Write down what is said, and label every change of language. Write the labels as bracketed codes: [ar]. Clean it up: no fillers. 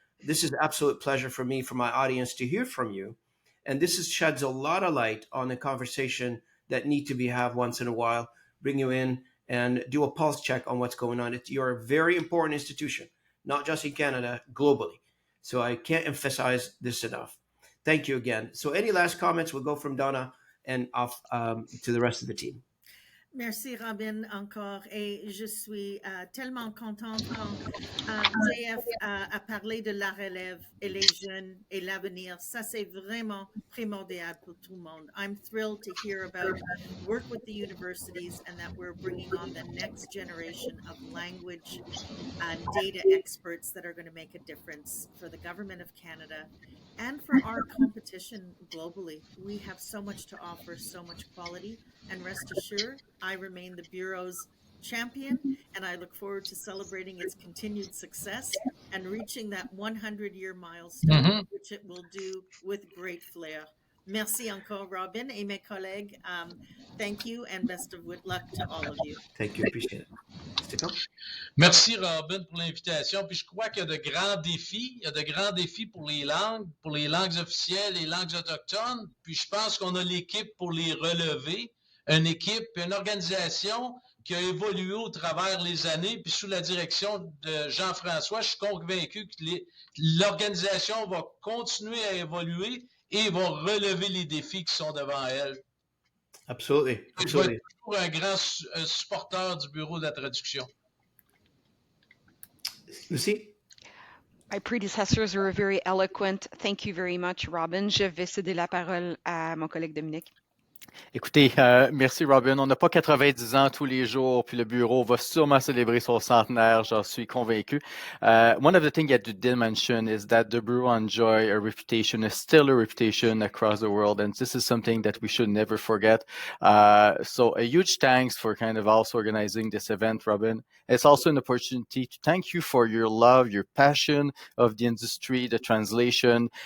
[en] This is an absolute pleasure for me, for my audience, to hear from you. And this sheds a lot of light on the conversation that need to be had once in a while. Bring you in and do a pulse check on what's going on. You're a very important institution, not just in Canada, globally. So I can't emphasize this enough. Thank you again. So any last comments? We'll go from Donna and off to the rest of the team. [fr] Merci Robin encore, et je suis tellement contente quand JF a parlé de la relève et les jeunes et l'avenir. Ça, c'est vraiment primordial pour tout le monde. [en] I'm thrilled to hear about work with the universities and that we're bringing on the next generation of language data experts that are going to make a difference for the government of Canada and for our competition globally. We have so much to offer, so much quality, and rest assured, I remain the Bureau's champion, and I look forward to celebrating its continued success and reaching that 100-year milestone, which it will do with great flair. [fr] Merci encore, Robin, et mes collègues. [en] Thank you, and best of luck to all of you. Thank you, appreciate it. Stéphan? [fr] Merci Robin pour l'invitation. Puis je crois qu'il y a de grands défis. Il y a de grands défis pour les langues officielles, les langues autochtones. Puis je pense qu'on a l'équipe pour les relever. Une équipe, une organisation qui a évolué au travers les années. Puis sous la direction de Jean-François, je suis convaincu que l'organisation va continuer à évoluer et va relever les défis qui sont devant elle. [en] Absolutely. [fr] Je vais être toujours un grand supporter du Bureau de la traduction. Lucie? [en] My predecessors were very eloquent. Thank you very much, Robin. [fr] Je vais céder la parole à mon collègue Dominic. Écoutez, merci Robin. On n'a pas 90 ans tous les jours, puis le bureau va sûrement célébrer son centenaire, j'en suis convaincu. [en] One of the things that you did mention is that the bureau enjoy a reputation, is still a reputation across the world, and this is something that we should never forget. So a huge thanks for kind of also organizing this event, Robin. It's also an opportunity to thank you for your love, your passion of the industry, the translation.